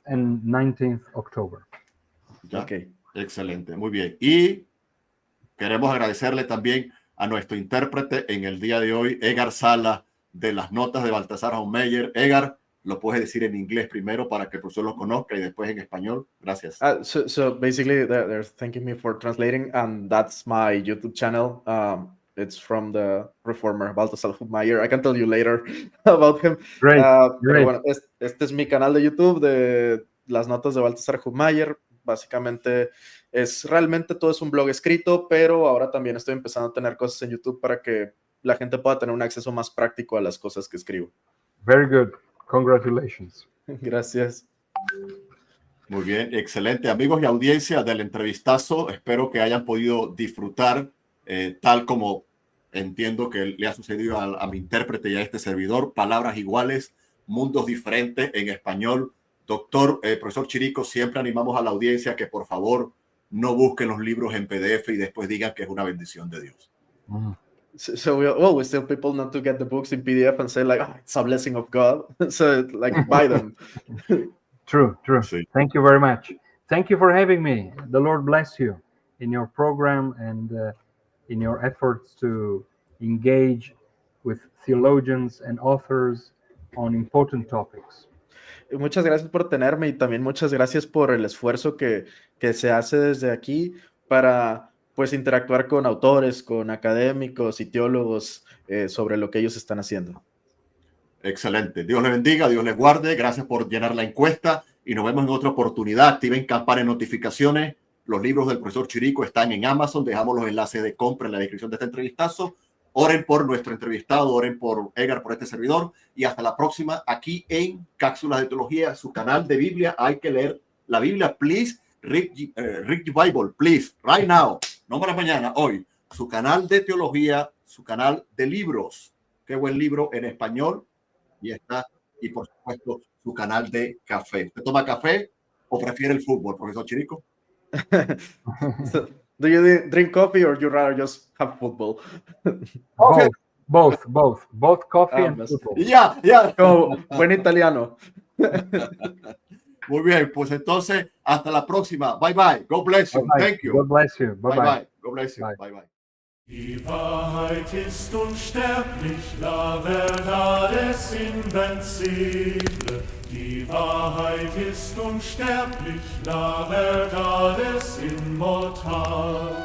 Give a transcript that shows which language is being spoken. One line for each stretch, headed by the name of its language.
English: and 19th October.
Spanish: ¿Ya? Ok. Excelente, muy bien. Y queremos agradecerle también a nuestro intérprete en el día de hoy, Edgar Sala, de las notas de Baltasar Haunmeyer. Edgar, lo puedes decir en inglés primero para que el profesor lo conozca y después en español. Gracias.
English: So basically, they're thanking me for translating, and that's my YouTube channel. It's from the reformer Baltasar Hubmaier. I can tell you later about him. Great.
Spanish: Pero bueno, este es mi canal de YouTube de las notas de Baltasar Hubmaier. Básicamente realmente todo es un blog escrito, pero ahora también estoy empezando a tener cosas en YouTube para que la gente pueda tener un acceso más práctico a las cosas que escribo.
English: Very good. Congratulations.
Spanish: Gracias. Muy bien, excelente. Amigos y audiencia del entrevistazo, espero que hayan podido disfrutar tal como entiendo que le ha sucedido a mi intérprete y a este servidor. Palabras iguales, mundos diferentes en español. Doctor, profesor Chirico, siempre animamos a la audiencia que por favor no busquen los libros en PDF y después digan que es una bendición de Dios.
English: So we always tell people not to get the books in PDF and say like, oh, it's a blessing of God. So like, buy them. True.
Spanish: Sí.
English: Thank you very much. Thank you for having me. The Lord bless you in your program and in your efforts to engage with theologians and authors on important topics.
Spanish: Muchas gracias por tenerme y también muchas gracias por el esfuerzo que se hace desde aquí para pues interactuar con autores, con académicos y teólogos sobre lo que ellos están haciendo. Excelente. Dios les bendiga, Dios les guarde. Gracias por llenar la encuesta y nos vemos en otra oportunidad. Activen campana de notificaciones. Los libros del profesor Chirico están en Amazon. Dejamos los enlaces de compra en la descripción de este entrevistazo. Oren por nuestro entrevistado, oren por Edgar, por este servidor. Y hasta la próxima aquí en Cápsulas de Teología, su canal de Biblia. Hay que leer la Biblia.
English: Please read the Bible, please, right now.
Spanish: No para mañana, hoy. Su canal de teología, su canal de libros. Qué buen libro en español. Y está. Y por supuesto, su canal de café. ¿Usted toma café o prefiere el fútbol, profesor Chirico?
English: So, do you drink coffee or you rather just have football? Okay. Both coffee and football.
Spanish: Ya. Como buen italiano. Muy bien, pues entonces, hasta la próxima.
English: Bye bye. God bless you. Bye-bye. Thank you. God bless you. Bye bye. God bless you. Bye. Bye bye.
German: Die Wahrheit ist unsterblich,
Spanish: la verdad es invencible.
German: Die Wahrheit ist unsterblich,
Spanish: la verdad es inmortal.